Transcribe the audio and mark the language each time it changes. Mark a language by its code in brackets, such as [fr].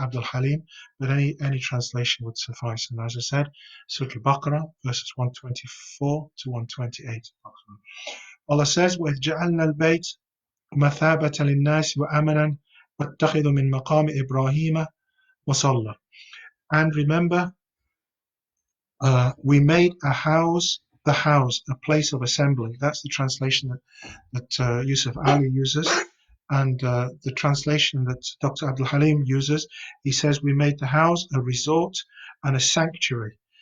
[en] Abdul, but any translation would suffice. And as I said, Surah Al-Baqarah, verses 124 to 128. Allah says, [ar] وَإِذْ جَعَلْنَا الْبَيْتَ مَثَابَةً لِلنَّاسِ وَأَمَنًا وَاتَّخِذُوا مِنْ مَقَامِ إِبْرَاهِيمَ مُصَلًّى. [en] And remember, we made the house, a place of assembly. That's the translation that Yusuf Ali uses. And the translation that Dr. Abdul Halim uses, he says, we made the house a resort and a sanctuary.